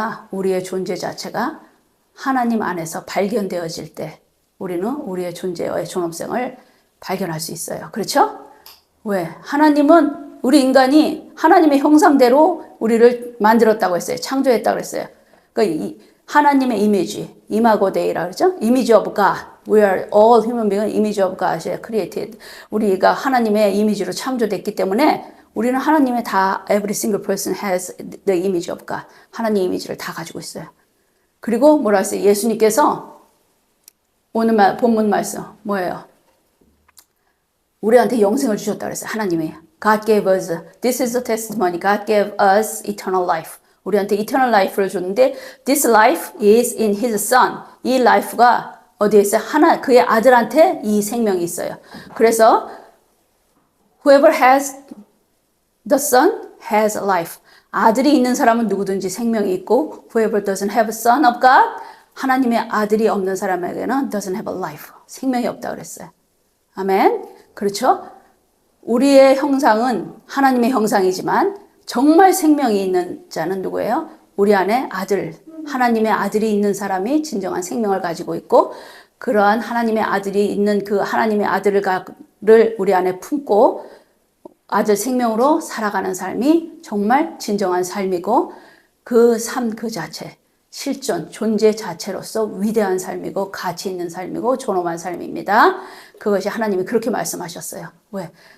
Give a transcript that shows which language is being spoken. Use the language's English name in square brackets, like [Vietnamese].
[Korean] 우리의 존재 자체가 하나님 안에서 발견되어질 때 우리는 우리의 존재의 존엄성을 발견할 수 있어요. 그렇죠? 왜? 하나님은 우리 인간이 하나님의 형상대로 우리를 만들었다고 했어요. 창조했다고 했어요. 그러니까 하나님의 이미지, 이마고 데이라 그러죠? [English] Image of God. We are all human beings, image of God created. [Korean] 우리가 하나님의 이미지로 창조됐기 때문에 우리는 하나님의 다 [English] every single person has the image of God. [Korean] 하나님 이미지를 다 가지고 있어요. 그리고 뭐라 했어요? 예수님께서 오늘 본문 말씀 뭐예요? 우리한테 영생을 주셨다고 그랬어요. 하나님이. [English] God gave us, this is the testimony. God gave us eternal life. [Korean] 우리한테 [English] eternal life를 [Korean] 줬는데 [English] this life is in his son. [Korean] 이 life가 어디에 있어요? 그의 아들한테 이 생명이 있어요. 그래서 [English] whoever has the son has life. [Korean] 아들이 있는 사람은 누구든지 생명이 있고 [English] whoever doesn't have a son of God [Korean] 하나님의 아들이 없는 사람에게는 [English] doesn't have a life. [Korean] 생명이 없다고 그랬어요. 아멘. 그렇죠? 우리의 형상은 하나님의 형상이지만 정말 생명이 있는 자는 누구예요? 우리 안에 하나님의 아들이 있는 사람이 진정한 생명을 가지고 있고 그러한 하나님의 아들이 있는 그 하나님의 아들을 우리 안에 품고 아들 생명으로 살아가는 삶이 정말 진정한 삶이고 그 삶 그 자체 실존 존재 자체로서 위대한 삶이고 가치 있는 삶이고 존엄한 삶입니다. 그것이 하나님이 그렇게 말씀하셨어요. 왜?